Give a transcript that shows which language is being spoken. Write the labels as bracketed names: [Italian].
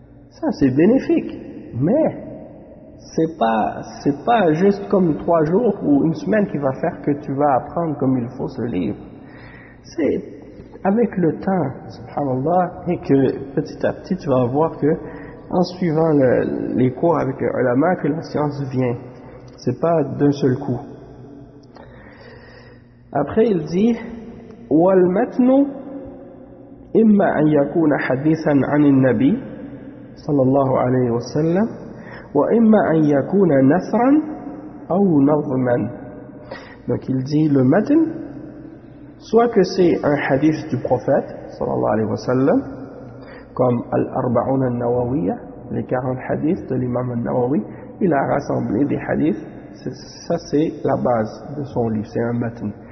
[French] Ça, c'est bénéfique, mais c'est pas juste comme 3 jours ou une semaine qui va faire que tu vas apprendre comme il faut ce livre. C'est avec le temps, subhanallah, et que petit à petit, tu vas voir que en suivant les cours avec la main, que la science vient. C'est pas d'un seul coup. Après, il dit [Arabic] والمتن إما أن يكون حديثا عن النبي صلى الله عليه وسلم وإما أن يكون نثرا أو نظما. [French] Donc il dit le matin, soit que c'est un hadith du prophète [Arabic] صلى الله عليه وسلم, [French] comme [Arabic] الأربعون النووية, [French] les 40 hadiths de l'imam النووي, il a rassemblé des hadiths, ça c'est la base de son livre, c'est un matin.